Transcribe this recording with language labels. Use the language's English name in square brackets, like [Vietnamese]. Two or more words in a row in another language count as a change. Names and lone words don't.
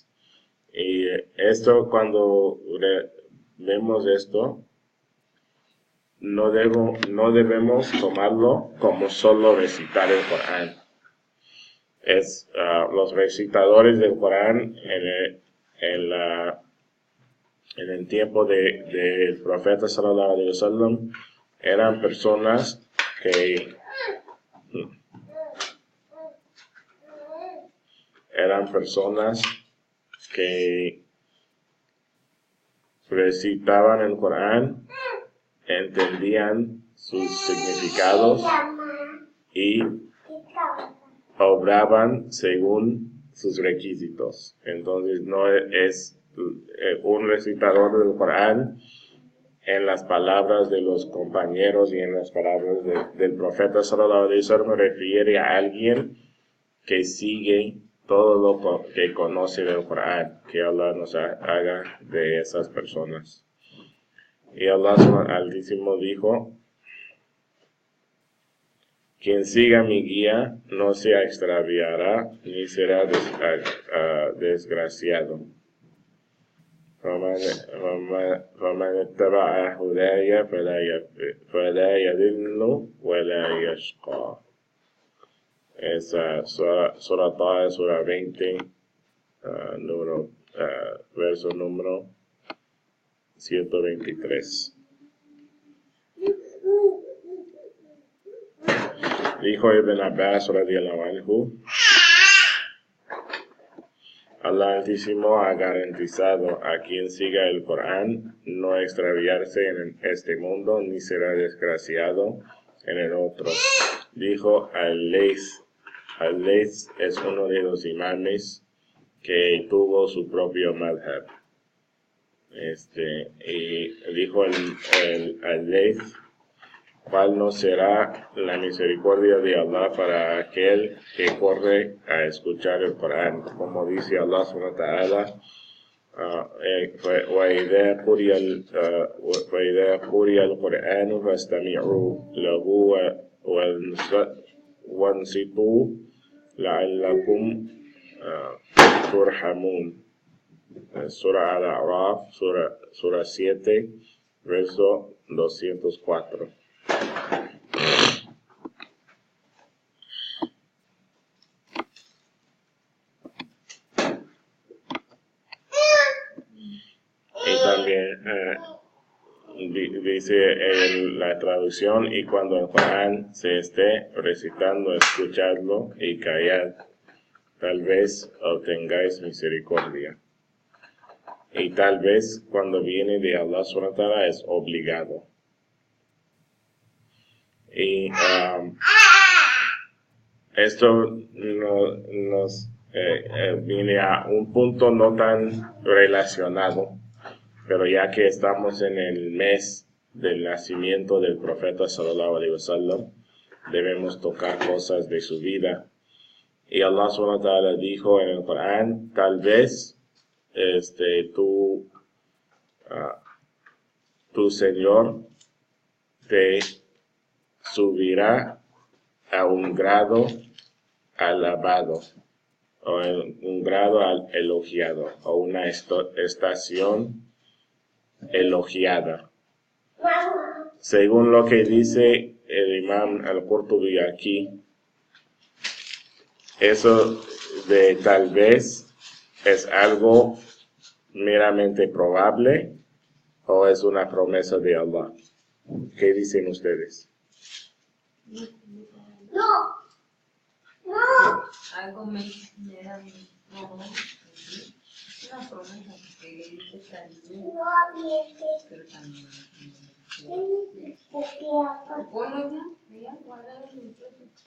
[Spanish] Y esto, cuando vemos esto, no debemos tomarlo como solo recitar el Corán. Los recitadores del Corán en el tiempo del profeta [Arabic] صلى الله عليه وسلم [Spanish] eran personas que recitaban el Corán, entendían sus significados y obraban según sus requisitos. Entonces no es un recitador del Corán en las palabras de los compañeros y en las palabras del profeta [Arabic] صلى الله عليه وسلم [Spanish] refiere a alguien que sigue todo lo que conoce del Corán. Que Allah nos haga de esas personas. Y Allah Altísimo dijo: quien siga mi guía no se extraviará ni será desgraciado. [Arabic] فمن اتبع هداي فلا يضل ولا يشقى. [Spanish] Esa Sura Taha, Sura 20, verso número 123. Dijo Ibn Abbas [Arabic] رضي الله عنه: [Spanish] Allah Altísimo ha garantizado a quien siga el Corán no extraviarse en este mundo ni será desgraciado en el otro. Dijo Al-Layth es uno de los imames que tuvo su propio madhab. Y dijo Al-Layth: ¿cuál no será la misericordia de Allah para aquel que corre a escuchar el Corán? Como dice [Arabic] Allah سبحانه وتعالى: وَإِذَا قُرِئَ الْقُرْآنُ فَاسْتَمِعُوا لَهُ وَانصِتُوا لَعَلَّكُمْ تُرْحَمُونَ. [Spanish] Sura Al-A'raf, Sura 7, verso 204. Y también dice la traducción, y cuando el Corán se esté recitando, escuchadlo y callad, tal vez obtengáis misericordia. Y tal vez cuando viene de Allah [Arabic] سبحانه وتعالى [Spanish] es obligado. Y esto nos viene a un punto no tan relacionado, pero ya que estamos en el mes del nacimiento del profeta [Arabic] صلى الله عليه وسلم, [Spanish] debemos tocar cosas de su vida. Y Allah [Arabic] سبحانه وتعالى [Spanish] dijo en el Corán, tal vez tu Señor te subirá a un grado alabado, o un grado elogiado, o una estación elogiada. Según lo que dice el imam al-Qurtubi aquí, eso de tal vez es algo meramente probable o es una promesa de Allah. ¿Qué dicen ustedes? Algo me da una promesa que le dice también, pero también ponlo ya, guardalo en el plato.